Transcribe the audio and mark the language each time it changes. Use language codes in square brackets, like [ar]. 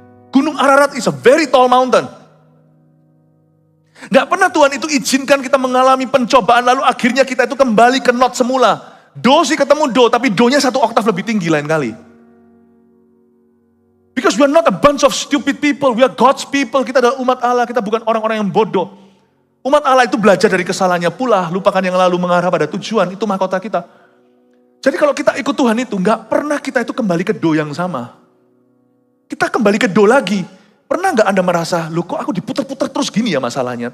[en] Gunung Ararat is a very tall mountain. [id] Gak pernah Tuhan itu izinkan kita mengalami pencobaan, lalu akhirnya kita itu kembali ke not semula. Do sih ketemu do, tapi do-nya satu oktav lebih tinggi lain kali. [en] Because we are not a bunch of stupid people, we are God's people. [id] Kita adalah umat Allah, kita bukan orang-orang yang bodoh. Umat Allah itu belajar dari kesalahannya pula, lupakan yang lalu mengarah pada tujuan, itu mahkota kita. Jadi kalau kita ikut Tuhan itu, nggak pernah kita itu kembali ke do yang sama. Kita kembali ke do lagi. Pernah nggak Anda merasa, loh kok aku diputar-putar terus gini ya masalahnya.